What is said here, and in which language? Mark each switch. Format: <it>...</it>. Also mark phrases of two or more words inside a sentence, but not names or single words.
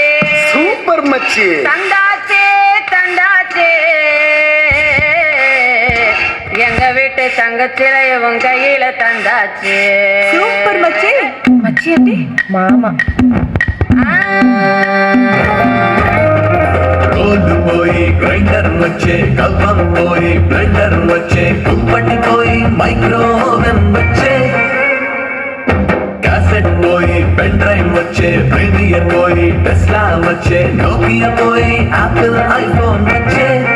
<ta>சூப்பர் மச்சி. தந்தாச்சே தந்தாச்சே, எங்க வீட்டு தங்கச்சில இவன் கையில தந்தாச்சே. சூப்பர் மச்சி.</ta> <te>மச்சி అంటే మామ. గోల్డ్ పోయి గ్రైండర్ వచ్చే, కవ్వం పోయి బ్లెండర్ వచ్చే, కుంపటి పోయి మైక్రోవెన్ వచ్చే, క్యాసెట్ పోయి</te> <en>pen drive</en> <te>వచ్చే, ప్రీమియర్ పోయి టెస్లా వచ్చే, నోకియా పోయి యాపిల్ ఐఫోన్ వచ్చే.</te>